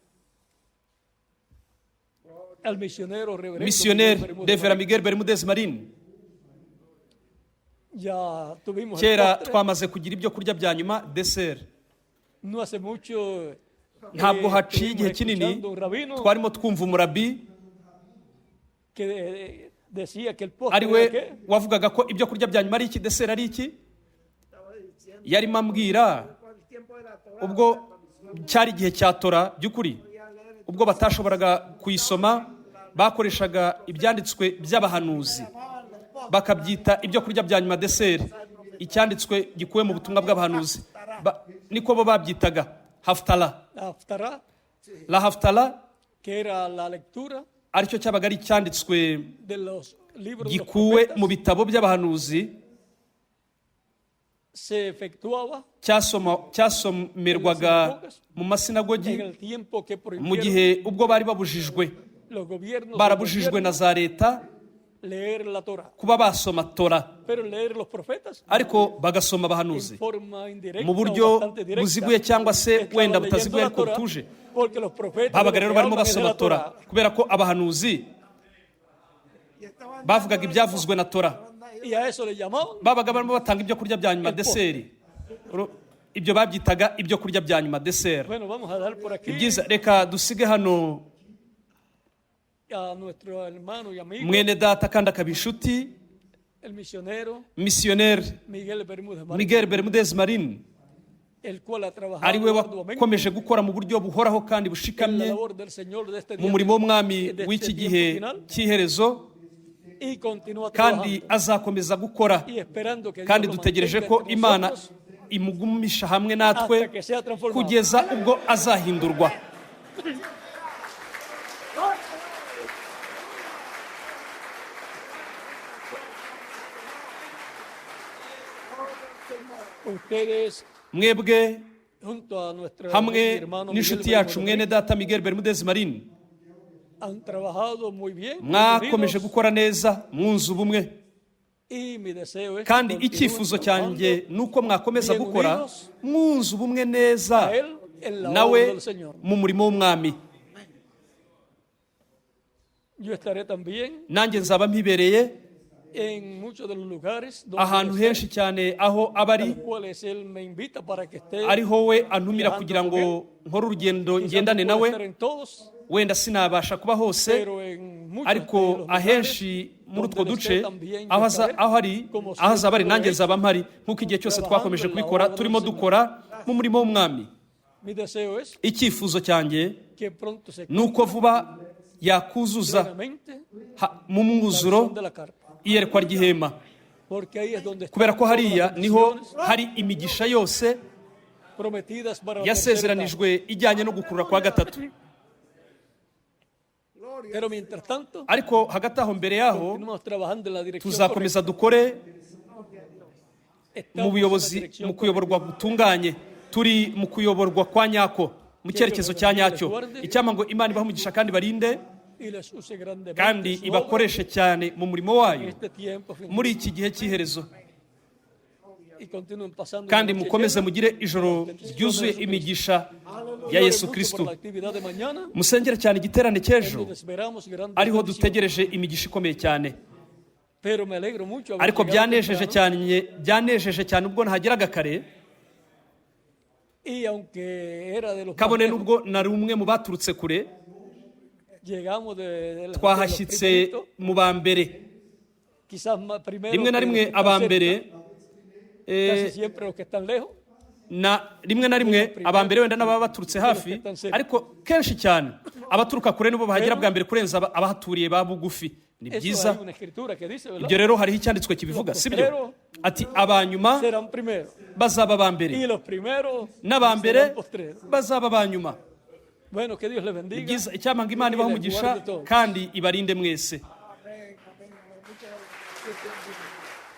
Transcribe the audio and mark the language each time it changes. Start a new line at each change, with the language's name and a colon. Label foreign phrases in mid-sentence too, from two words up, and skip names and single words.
Spanish: al misionero reverendo
Kinyarwanda: misiyoneri
Spanish: Miguel Bermúdez Revera Marín.
Kinyarwanda: Miguel Bermudez Marin.
Spanish: Ya tuvimos el
Kinyarwanda: Kera
Spanish: postre,
Kinyarwanda: twamaze kugira ibyo kurya bya nyuma, desert.
Spanish: no hace mucho
Kinyarwanda: Ntabwo haciye
Spanish: estuvimos
Kinyarwanda: igihe kinini
Spanish: escuchando un rabino
Kinyarwanda: twarimo twumva umurabi
Spanish: que decía que el postre
Kinyarwanda: ari
Spanish: era
Kinyarwanda: we
Spanish: qué?
Kinyarwanda: wavugaga ko ibyo kurya bya nyuma ari iki, desert ari iki. Yarimo ambwira ubwo cyari igihe cya Tora by'ukuri, ubwo batashoboraga kuyisoma, bakoreshaga ibyanditswe by'abahanuzi bakabyita ibyo kurya bya nyuma, desert, icyanditswe gikuwe mu butumwa bw'abahanuzi. Niko bo babyitaga haftara.
Spanish: La haftara, que era la lectura
Kinyarwanda: aricyo cyabaga ari icyanditswe
Spanish: de los libros de los
Kinyarwanda: gikuwe
Spanish: profetas,
Kinyarwanda: mu bitabo by'abahanuzi,
Spanish: se efectuaba
Kinyarwanda: cyasomerwaga mu
Spanish: en
Kinyarwanda: masinagogi
Spanish: el tiempo que
Kinyarwanda: mu
Spanish: prohibieron
Kinyarwanda: gihe ubwo bari babujijwe,
Spanish: los gobiernos
Kinyarwanda: barabujijwe na za leta
Spanish: leer la Torah,
Kinyarwanda: kuba basoma Tora,
Spanish: pero leer los profetas
Kinyarwanda: ariko bagasoma
Spanish: en
Kinyarwanda: abahanuzi
Spanish: forma indirecta
Kinyarwanda: mu
Spanish: o
Kinyarwanda: buryo
Spanish: bastante directa.
Kinyarwanda: buziguye cyangwa se
Spanish: Estaban
Kinyarwanda: wenda
Spanish: leyendo
Kinyarwanda: butaziguye
Spanish: la
Kinyarwanda: ariko
Spanish: Torah,
Kinyarwanda: butuje.
Spanish: porque los profetas
Kinyarwanda: Babaga
Spanish: de
Kinyarwanda: rero
Spanish: lo que
Kinyarwanda: barimo
Spanish: hablan es de
Kinyarwanda: basoma
Spanish: la
Kinyarwanda: Tora,
Spanish: Torah.
Kinyarwanda: kubera ko abahanuzi bavugaga ibyavuzwe na Tora,
Spanish: Y a eso le llamaban
Kinyarwanda: babaga barimo batanga ibyo kurya bya nyuma, deseri. Ibyo babyitaga ibyo kurya bya nyuma, deseri.
Spanish: Bueno, vamos a dar por aquí
Kinyarwanda: Ibyiza, reka dusige hano
Spanish: a nuestro hermano y amigo,
Kinyarwanda: mwene data kandi akaba inshuti,
Spanish: el misionero
Kinyarwanda: misiyoneri
Spanish: Miguel Bermúdez Marín,
Kinyarwanda: Miguel Bermudez Marin,
Spanish: el cual ha
Kinyarwanda: ari
Spanish: trabajado
Kinyarwanda: we
Spanish: arduamente
Kinyarwanda: wakomeje gukora mu buryo buhoraho kandi
Spanish: en la
Kinyarwanda: bushikamye
Spanish: labor del Señor de este
Kinyarwanda: mu
Spanish: día
Kinyarwanda: murimo w'umwami
Spanish: de
Kinyarwanda: w'iki
Spanish: este
Kinyarwanda: gihe
Spanish: tiempo final,
Kinyarwanda: cy'iherezo,
Spanish: y continúa
Kinyarwanda: kandi
Spanish: trabajando
Kinyarwanda: azakomeza gukora.
Spanish: y esperando que
Kinyarwanda: Kandi
Spanish: Dios lo
Kinyarwanda: dutegereje
Spanish: mantenga
Kinyarwanda: ko
Spanish: entre
Kinyarwanda: Imana
Spanish: nosotros
Kinyarwanda: imugumisha hamwe natwe
Spanish: hasta que sea transformado.
Kinyarwanda: kugeza ubwo azahindurwa.
Spanish: Ustedes,
Kinyarwanda: Mwebwe
Spanish: junto a nuestro
Kinyarwanda: hamwe
Spanish: hermano
Kinyarwanda: n'inshuti
Spanish: Miguel
Kinyarwanda: yacu mwene
Spanish: Bermudez,
Kinyarwanda: data Miguel Bermudez Marin,
Spanish: han trabajado muy bien,
Kinyarwanda: mwakomeje
Spanish: unidos,
Kinyarwanda: gukora neza mwunze ubumwe,
Spanish: y mi deseo es
Kinyarwanda: kandi
Spanish: que
Kinyarwanda: icyifuzo
Spanish: continúen
Kinyarwanda: cyanjye ni uko mwakomeza
Spanish: bien
Kinyarwanda: gukora
Spanish: unidos
Kinyarwanda: mwunze ubumwe neza
Spanish: a él en la obra
Kinyarwanda: nawe
Spanish: del Señor.
Kinyarwanda: mu murimo w'umwami.
Spanish: Yo estaré también
Kinyarwanda: Nanjye nzaba mpibereye
Spanish: en muchos de los lugares donde
Kinyarwanda: ahantu
Spanish: esté,
Kinyarwanda: henshi cyane aho aba
Spanish: a
Kinyarwanda: ari,
Spanish: los cuales él me invita para que esté.
Kinyarwanda: ariho we antumira kugira ngo nkore urugendo
Spanish: Quizás
Kinyarwanda: ngendane
Spanish: no pueda
Kinyarwanda: nawe.
Spanish: estar en todos,
Kinyarwanda: Wenda sinabasha kuba hose,
Spanish: pero en muchos de
Kinyarwanda: ariko
Spanish: los lugares
Kinyarwanda: ahenshi muri utwo
Spanish: donde él
Kinyarwanda: duce
Spanish: esté también yo
Kinyarwanda: aho
Spanish: estaré,
Kinyarwanda: ari,
Spanish: como
Kinyarwanda: aho azaba ari
Spanish: siempre
Kinyarwanda: nanjye
Spanish: lo he
Kinyarwanda: nzaba mpari, nk'uko igihe cyose twakomeje kubikora turimo dukora mu murimo w'umwami.
Spanish: Mi deseo es
Kinyarwanda: Icyifuzo cyanjye
Spanish: que pronto se
Kinyarwanda: ni uko vuba yakuzuza
Spanish: plenamente
Kinyarwanda: mu
Spanish: la
Kinyarwanda: mwuzuro
Spanish: visión de la carpa,
Kinyarwanda: iyerekwa ry'ihema,
Spanish: porque ahí es donde
Kinyarwanda: kubera
Spanish: están
Kinyarwanda: ko
Spanish: todas
Kinyarwanda: hariya
Spanish: las
Kinyarwanda: niho
Spanish: bendiciones
Kinyarwanda: hari imigisha yose
Spanish: prometidas para la tercera etapa.
Kinyarwanda: yasezeranijwe ijyanye no gukurura kwa gatatu.
Spanish: Pero mientras tanto,
Kinyarwanda: Ariko hagati aho, mbere yaho,
Spanish: continuamos trabajando en la dirección
Kinyarwanda: tuzakomeza dukore
Spanish: correcta.
Kinyarwanda: mu
Spanish: Estamos en la
Kinyarwanda: buyobozi,
Spanish: dirección
Kinyarwanda: mu kuyoborwa gutunganye, turi mu kuyoborwa kwa nyako, mu cyerekezo cya nyacyo. Icyampa ngo Imana ibahe umugisha kandi barinde,
Spanish: y les use grandemente
Kinyarwanda: kandi
Spanish: en su
Kinyarwanda: ibakoreshe cyane mu murimo
Spanish: obra en
Kinyarwanda: wayo
Spanish: este tiempo final.
Kinyarwanda: muri iki gihe cy'iherezo,
Spanish: Y continúen pasando
Kinyarwanda: kandi
Spanish: una noche
Kinyarwanda: mukomeze
Spanish: llena
Kinyarwanda: mugire ijoro ryuzuye imigisha ya
Spanish: Ore
Kinyarwanda: Yesu
Spanish: mucho
Kinyarwanda: Kristo.
Spanish: por la actividad de mañana,
Kinyarwanda: Musengere cyane igiterane cy'ejo,
Spanish: donde esperamos grandes
Kinyarwanda: ariho
Spanish: bendiciones.
Kinyarwanda: dutegereje imigisha ikomeye cyane.
Spanish: Pero me alegro mucho haber
Kinyarwanda: Ariko
Spanish: llegado
Kinyarwanda: byanejeje
Spanish: temprano,
Kinyarwanda: cyane ubwo nahageraga kare,
Spanish: y aunque era de los más
Kinyarwanda: kabone
Spanish: lejos,
Kinyarwanda: n'ubwo nari umwe mu baturutse kure,
Spanish: llegamos de los
Kinyarwanda: twahashyitse
Spanish: primeritos,
Kinyarwanda: mu ba mbere.
Spanish: quizás más primero
Kinyarwanda: Rimwe na
Spanish: que
Kinyarwanda: rimwe
Spanish: los que están
Kinyarwanda: aba
Spanish: cerca,
Kinyarwanda: mbere,
Spanish: casi siempre los que están lejos,
Kinyarwanda: rimwe na rimwe aba mbere wenda n'ababa baturutse hafi, ariko kenshi cyane abaturuka kure nibo bahagera bwa mbere kurenza abahaturiye ba bugufi. Ni
Spanish: eso
Kinyarwanda: byiza.
Spanish: hay una escritura que dice, ¿verdad?
Kinyarwanda: Ibyo rero hariho icyanditswe kibivuga, sibyo? Ati abanyuma
Spanish: Serán primeros,
Kinyarwanda: bazaba aba
Spanish: y
Kinyarwanda: mbere,
Spanish: los primeros
Kinyarwanda: n'aba mbere
Spanish: serán postreros.
Kinyarwanda: bazaba aba nyuma.
Spanish: Bueno, que Dios les
Kinyarwanda: Ni
Spanish: bendiga.
Kinyarwanda: byiza, icyampa ngo Imana ibahe umugisha kandi ibarinde mwese.